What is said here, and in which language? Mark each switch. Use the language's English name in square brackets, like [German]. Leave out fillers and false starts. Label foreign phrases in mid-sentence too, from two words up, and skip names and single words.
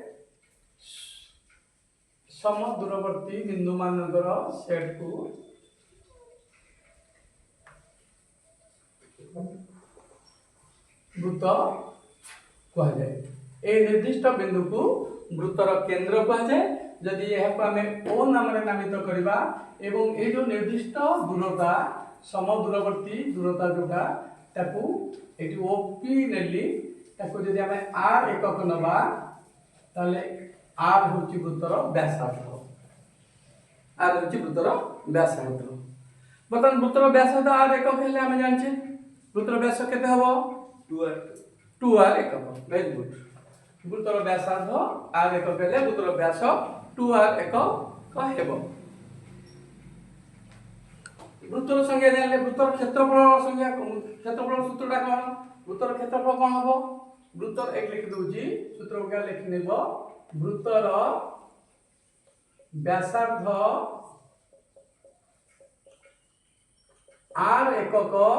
[Odia] ସମଦୂରବର୍ତ୍ତୀ ବିନ୍ଦୁ ମାନଙ୍କର ସେଟ କୁ ବୃତ୍ତ କହୁଏ ଏ ନିର୍ଦ୍ଦିଷ୍ଟ ବିନ୍ଦୁ କୁ ବୃତ୍ତର କେନ୍ଦ୍ର କହୁଏ ଯଦି ଏହା ଆମ ଓ ନାମ ନାମିତ କରିବା ଏବଂ ଯେ ଯୋ ନିର୍ଦ୍ଦିଷ୍ଟ ଦୂରତା ସମଦୂରବର୍ତ୍ତୀ ଦୂରତା ଯୋଉଟା ତାକୁ ଯେ ଓପି ନେଲି ତାକୁ ଯଦି ଆମ ଆର ଏକକ ନବା ତା'ଲେ ଆର ହୁଁ ବୃତ୍ତର ବ୍ୟାସାର୍ଦ୍ଧ ଆର ହୁଁ ବୃତ୍ତର ବ୍ୟାସାର୍ଦ୍ଧ ବର୍ତ୍ତମାନ ବୃତ୍ତର ବ୍ୟାସାର୍ଦ୍ଧ ଆର ଏକକ ହେଲେ ଆମ ଜାଣେ ବୃତ୍ତର ବ୍ୟାସ କେତେ ହେବ 2r ଏକକ [English] very good [Odia] ବୃତ୍ତର ବ୍ୟାସାର୍ଦ୍ଧ ଆର ଏକକ ହେଲେ ବୃତ୍ତର ବ୍ୟାସ 2r ଏକକ ହେବ ବୃତ୍ତର ସଂଜ୍ଞା ଜାଣିଲେ ବୃତ୍ତର କ୍ଷେତ୍ରଫଳ ସଂଜ୍ଞା କ୍ଷେତ୍ରଫଳ ସୂତ୍ରଟା କଣ ବୃତ୍ତର କ୍ଷେତ୍ରଫଳ କଣ ହେବ ବୃତ୍ତର ଏକ ଲେଖି ଦୋଜି ସୂତ୍ର କଣ ଲେଖି ନେବା ବୃତ୍ତର ବ୍ୟାସାର୍ଦ୍ଧ ଆର ଏକକ